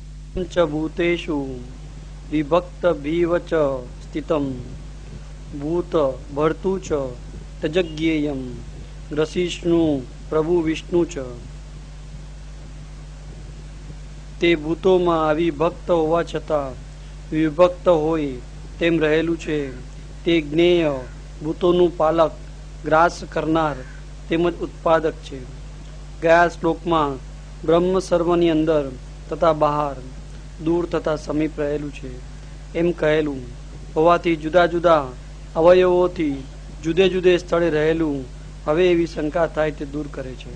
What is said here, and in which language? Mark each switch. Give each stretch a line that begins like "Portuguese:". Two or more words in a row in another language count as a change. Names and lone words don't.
Sanskrit: च भूतेषु विभक्त भीव च स्थितं भूत भर्तु च तजज्ञेयं ग्रसिष्णु प्रभु विष्णु च।
Gujarati: તે ભૂતોમાં અવિભક્ત હોવા છતાં વિભક્ત હોય તેમ રહેલું છે. તે જ્ઞેય ભૂતોનું પાલક ગ્રાસ કરનાર તેમજ ઉત્પાદક છે. ગયા શ્લોકમાં બ્રહ્મ સર્વની અંદર તથા બહાર દૂર તથા સમીપ રહેલું છે એમ કહેલું હોવાથી જુદા જુદા અવયવોથી જુદે જુદે સ્થળે રહેલું હવે એવી શંકા થાય તે દૂર કરે છે.